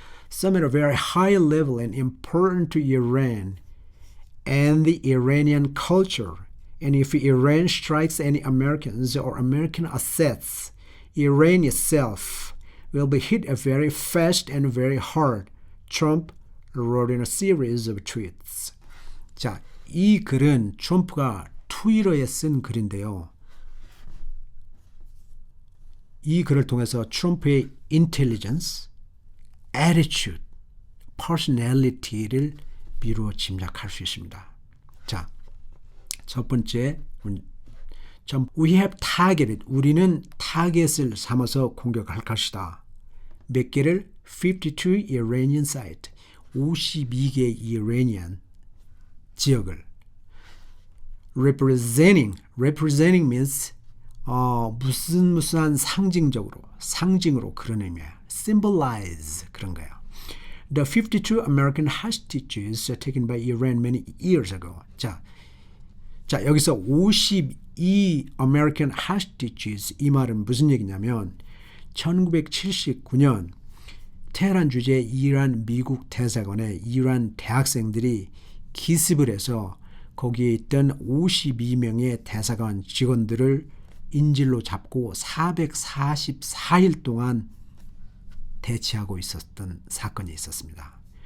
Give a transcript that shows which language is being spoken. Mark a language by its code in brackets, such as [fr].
[en] Some at a very high level and important to Iran and the Iranian culture. And if Iran strikes any Americans or American assets, Iran itself will be hit very fast and very hard. Trump wrote in a series of tweets. [ko] 자, 이 글은 트럼프가 트위터에 쓴 글인데요. 이 글을 통해서 트럼프의 intelligence, attitude, personality를 미루어 짐작할 수 있습니다. 자, 첫 번째, [en] we have targeted, [ko] 우리는 타겟을 삼아서 공격할 것이다. 몇 개를? [en] 52 Iranian site, [ko] 52개 이라니안 지역을. [en] representing means [ko] 무슨 상징으로 그런 의미야. symbolize 그런 거예요. [en] The 52 American hostages taken by Iran many years ago. [ko] 자, 여기서 [en] 52 American hostages [ko] 이 말은 무슨 얘기냐면 1979년 테헤란 주재 이란 미국 대사관에 이란 대학생들이 기습을 해서 거기에 있던 52명의 대사관 직원들을 인질로 잡고 444일 동안 대치하고 있었던 사건이 있었습니다.